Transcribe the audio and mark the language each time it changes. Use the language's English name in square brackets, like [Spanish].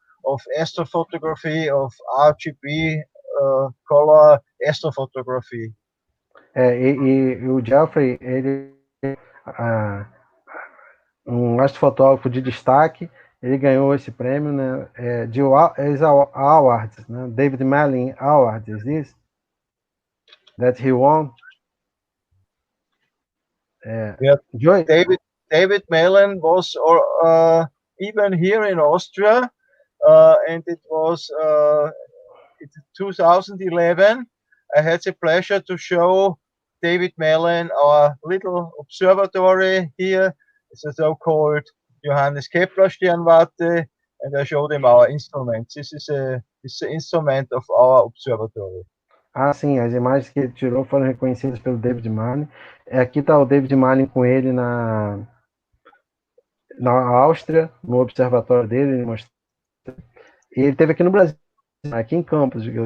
[English] of astrophotography, of RGB color astrophotography. [Portuguese] E o Jeffrey, ele um astrofotógrafo de destaque, ele ganhou esse prêmio, né, de awards, né, David Malin Award, [English] is this that he won? Yeah, Joy? David Malin was even here in Austria, and it was in 2011. I had the pleasure to show David Malin our little observatory here. It's a so-called Johannes Kepler Sternwarte, and I showed him our instruments. This is the instrument of our observatory. [Portuguese] Ah, sim, as imagens que ele tirou foram reconhecidas pelo David Malin. Aqui está o David Malin com ele na Áustria, no observatório dele. Ele mostrou. E ele esteve aqui no Brasil, aqui em Campos.